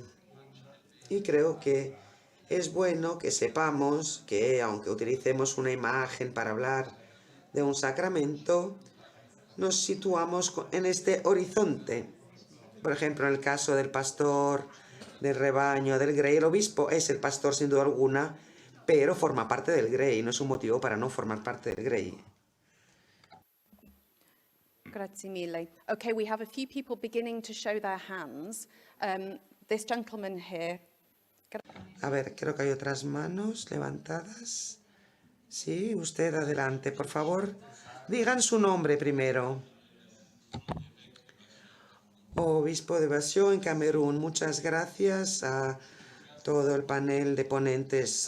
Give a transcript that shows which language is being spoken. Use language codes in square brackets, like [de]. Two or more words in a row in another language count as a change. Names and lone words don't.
[es] Y creo que es bueno que sepamos que, aunque utilicemos una imagen para hablar de un sacramento, nos situamos en este horizonte. Por ejemplo, en el caso del pastor, del rebaño, del grey, el obispo es el pastor sin duda alguna, pero forma parte del grey, no es un motivo para no formar parte del grey. [it] Grazie mille. [en] Okay, we have a few people beginning to show their hands. This gentleman here. [es] A ver, creo que hay otras manos levantadas. Sí, usted adelante, por favor. Digan su nombre primero. Obispo de Basio, en Camerún. Muchas gracias a todo el panel de ponentes.